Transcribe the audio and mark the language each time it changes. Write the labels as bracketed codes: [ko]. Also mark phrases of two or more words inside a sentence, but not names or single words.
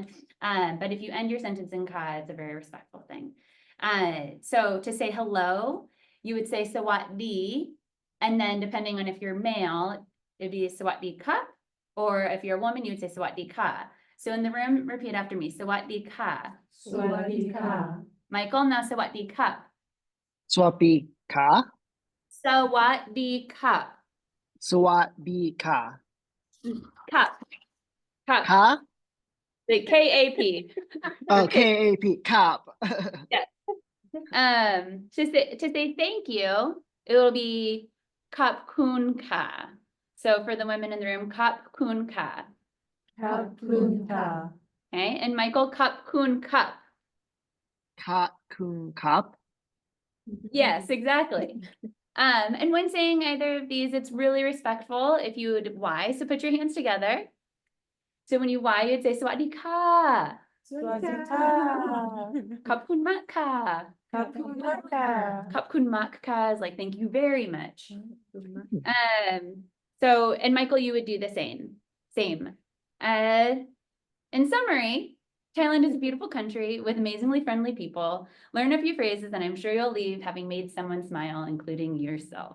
[en] But if you end your sentence in ka, it's a very respectful thing. So to say hello, you would say sawatdee, and then depending on if you're male, it'd be [th] sawatdee ka, [en] or if you're a woman, you would say [th] sawatdee ka. [en] So in the room, repeat after me, [th] สวัสดีค่ะ. สวัสดีค่ะ. Michael, now สวัสดีค่ะ. สวัสดีค่ะ. สวัสดีค่ะ. สวัสดีค่ะ. ครับ ครับ. Ka? [en] The K-A-P. Oh, K-A-P, kap. To say thank you, it will be [th] kap kun ka. [en] So for the women in the room, [th] ขอบคุณค่ะ. Kapkunka. [en] Okay, and [th] Michael, ขอบคุณครับ. ขอบคุณครับ. [en] Yes, exactly. And when saying either of these, it's really respectful if you would Y. So put your hands together. So when you Y, you'd say [th] sawatdee ka. ขอบคุณมากค่ะ ขอบคุณมากค่ะ [en] is like thank you very much. So and Michael, you would do the same. In summary, Thailand is a beautiful country with amazingly friendly people. Learn a few phrases and I'm sure you'll leave having made someone smile, including yourself.